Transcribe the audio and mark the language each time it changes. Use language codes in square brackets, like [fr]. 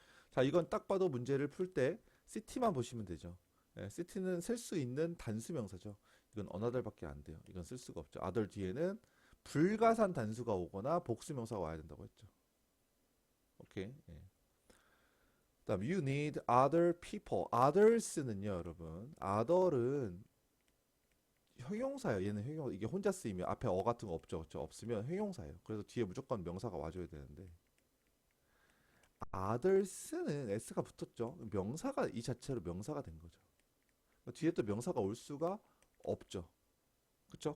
[ko] 자, 이건 딱 봐도 문제를 풀 때 city만 보시면 되죠. 예, city는 셀 수 있는 단수 명사죠. 이건 another밖에 안 돼요. 이건 쓸 수가 없죠. other 뒤에는 불가산 단수가 오거나 복수 명사가 와야 된다고 했죠. 오케이. 예. 그다음 [en] you need other people. [ko] others는요, 여러분. other은 형용사예요. 얘는 형용 이게 혼자 쓰이면 앞에 어 같은 거 없죠. 그렇죠? 없으면 형용사예요. 그래서 뒤에 무조건 명사가 와줘야 되는데 others는 s가 붙었죠. 명사가 이 자체로 명사가 된 거죠. 뒤에 또 명사가 올 수가 없죠. 그렇죠?